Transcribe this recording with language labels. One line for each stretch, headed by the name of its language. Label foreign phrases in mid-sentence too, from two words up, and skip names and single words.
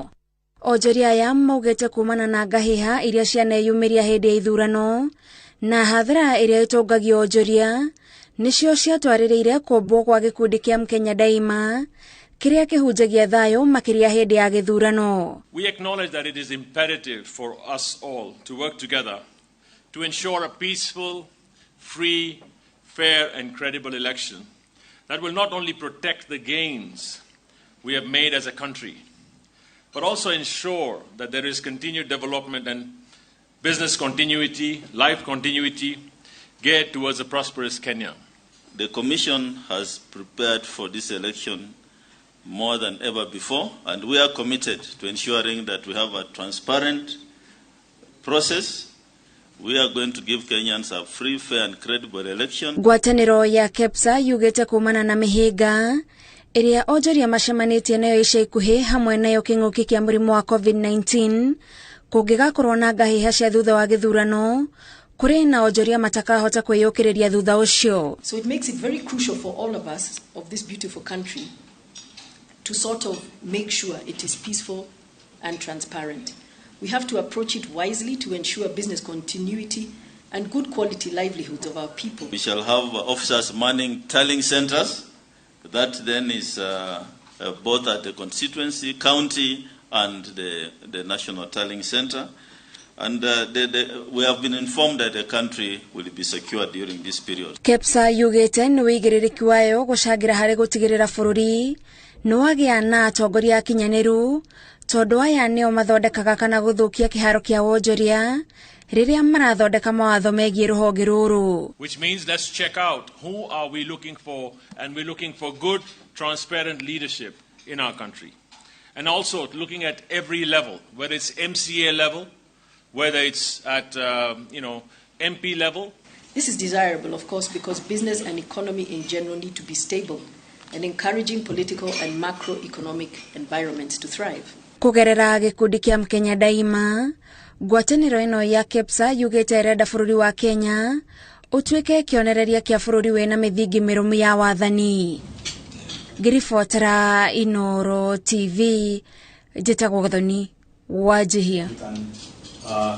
Kikuyu: Onjoria aya maugĩte kumana na ngahĩha iria cianeyumĩria hĩndĩ ya ithurano na hathara ĩrĩa ĩtũngagio Onjoria nĩcio ciatwarĩrĩire kũmbwo kwa gĩkundi kĩa Mkenya Daima kĩrĩa kĩhunjagia thayũ makĩria hĩndĩ ya gĩthurano.
English: We acknowledge that it is imperative for us all to work together to ensure a peaceful, free, fair and credible election that will not only protect the gains we have made as a country, but also ensure that there is continued development and business continuity, life continuity, geared towards a prosperous Kenya. The Commission has prepared for this election more than ever before, and we are committed to ensuring that we have a transparent process. We are going to give Kenyans a free, fair and credible election.
Kikuyu: Ngwatanĩro ya KEPSA yugĩte kumana na mĩhĩnga ĩrĩa Onjoria macemanĩtie nayo ica ikuhĩ hamwe nayo kĩng'ũki kĩa mũrimũ wa COVID-19 kũngĩgakorwo na ngahĩha cia thutha wa gĩthurano kũrĩ na Onjoria matakahota kwĩyũkĩrĩria thutha ũcio.
English: So it makes it very crucial for all of us of this beautiful country to sort of make sure it is peaceful and transparent. We have to approach it wisely to ensure business continuity and good quality livelihoods of our people. We shall have officers manning tallying centers. That then is both at the constituency, county and the national tallying center. And we have been informed that the country will be secure during this period.
Kikuyu: KEPSA yugĩte nĩ wĩigĩrĩrĩki wayo gũcangĩra harĩ gũtigĩrĩra bũrũri nĩ wagĩa na atongoria akinyanĩru tondũ aya nĩo mathondekaga kana gũthũkia kĩharo kĩa Onjoria rĩrĩa marathondeka mawatho megiĩ rũhonge rũrũ.
English: Which means let's check out who are we looking for, and we're looking for good, transparent leadership in our country. And also looking at every level, whether it's MCA level, whether it's at MP level. This is desirable, of course, because business and economy in general need to be stable and encouraging political and macroeconomic environments to thrive.
Kikuyu: Kũgerera gĩkundi kĩa Mkenya Daima, ngwatanĩro ĩno ya KEPSA yugĩte ĩrenda bũrũri wa Kenya ũtuĩke kĩonereria kĩa bũrũri wĩna mĩthingi mĩrũmu ya wathani. Ngĩribotera Inooro TV, njĩtagwo Gathoni Wanjihia.